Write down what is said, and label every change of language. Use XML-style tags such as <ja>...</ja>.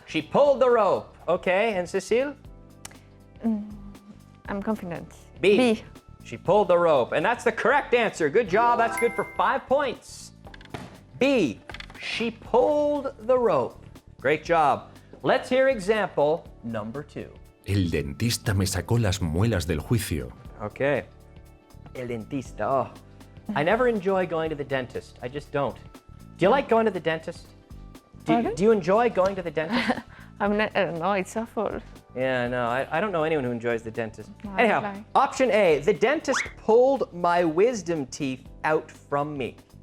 <en>She pulled the rope. Okay, and Cecile? I'm confident. B. B. She pulled the rope. And that's the correct answer. Good job. That's good for 5 points. B. She pulled the rope. Great job. Let's hear example number 2.</en> <es>El dentista me sacó las muelas del juicio. Okay. El dentista.</es> <en>Oh, I never enjoy going to the dentist. I just don't. Do you like going to the dentist? Pardon? Do you enjoy going to the dentist? I don't know, it's awful. Yeah, no, I don't know anyone who enjoys the dentist. No, I Anyhow, don't like. option A, the dentist pulled my wisdom teeth out from me.</en>